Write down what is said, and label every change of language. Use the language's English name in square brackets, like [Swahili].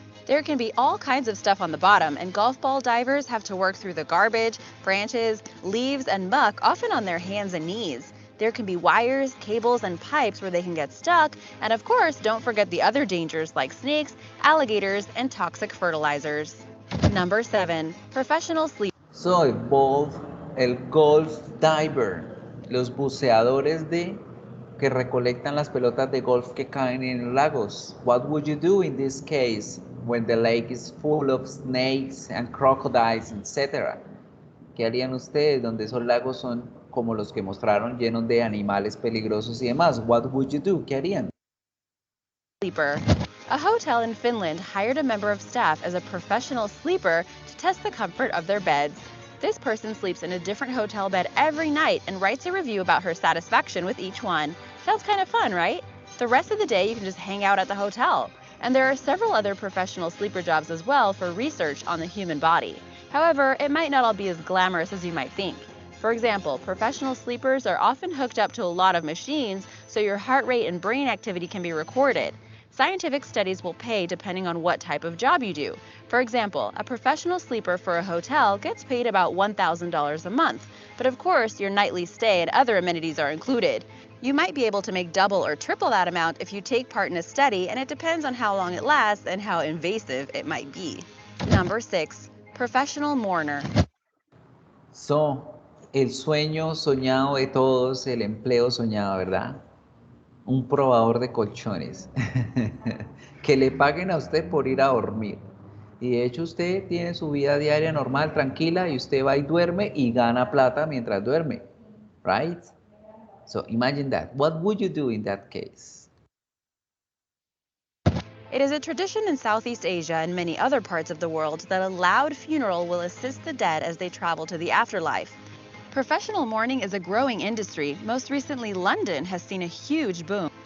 [English] There can be all kinds of stuff on the bottom, and golf ball divers have to work through the garbage, branches, leaves, and muck, often on their hands and knees. There can be wires, cables, and pipes where they can get stuck, and of course, don't forget the other dangers like snakes, alligators, and toxic fertilizers. Number 7. Professional sleep. [Spanish] So, el golf diver, los buceadores que recolectan las pelotas de golf que caen en lagos. [English] What would you do in this case when the lake is full of snakes and crocodiles, etc.? [Spanish] ¿Qué harían ustedes donde esos lagos son como los que mostraron, llenos de animales peligrosos y demás? [English] What would you do? [Spanish] ¿Qué harían? [English] Sleeper. A hotel in Finland hired a member of staff as a professional sleeper to test the comfort of their beds. This person sleeps in a different hotel bed every night and writes a review about her satisfaction with each one. Sounds kind of fun, right? The rest of the day you can just hang out at the hotel. And there are several other professional sleeper jobs as well for research on the human body. However, it might not all be as glamorous as you might think. For example, professional sleepers are often hooked up to a lot of machines, so your heart rate and brain activity can be recorded. Scientific studies will pay depending on what type of job you do. For example, a professional sleeper for a hotel gets paid about $1,000 a month, but of course your nightly stay and other amenities are included. You might be able to make double or triple that amount if you take part in a study, and it depends on how long it lasts and how invasive it might be. Number 6. Professional mourner. [Spanish] So, el sueño soñado de todos, el empleo soñado, ¿verdad? Un probador de colchones. Que le paguen a usted por ir a dormir. Y de hecho usted tiene su vida diaria normal, tranquila, y usted va y duerme y gana plata mientras duerme. [English] Right? So imagine that. What would you do in that case? It is a tradition in Southeast Asia and many other parts of the world that a loud funeral will assist the dead as they travel to the afterlife. Professional mourning is a growing industry. Most recently, London has seen a huge boom.